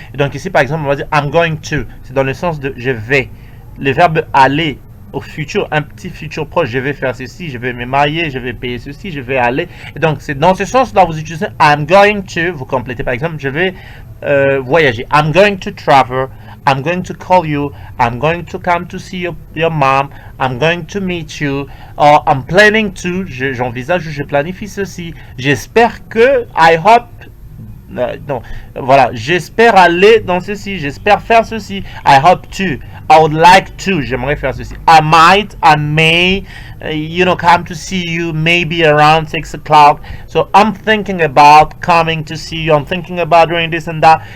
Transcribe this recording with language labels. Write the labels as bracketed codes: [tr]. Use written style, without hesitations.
[fr] Et donc ici par exemple, on va dire [en] I'm going to, [fr] c'est dans le sens de je vais. Le verbe aller au futur, un petit futur proche, je vais faire ceci, je vais me marier, je vais payer ceci, je vais aller. Et donc, c'est dans ce sens-là, vous utilisez [en] I'm going to, [fr] vous complétez par exemple, je vais voyager. [en] I'm going to travel, I'm going to call you, I'm going to come to see your mom, I'm going to meet you, or I'm planning to, [fr] j'envisage, je planifie ceci. J'espère que, [en] I hope, [fr] non, voilà, j'espère aller dans ceci, j'espère faire ceci. [en] I hope to, I would like to, [fr] j'aimerais faire ceci. [en] I might, I may, come to see you maybe around 6 o'clock. So I'm thinking about coming to see you, I'm thinking about doing this and that.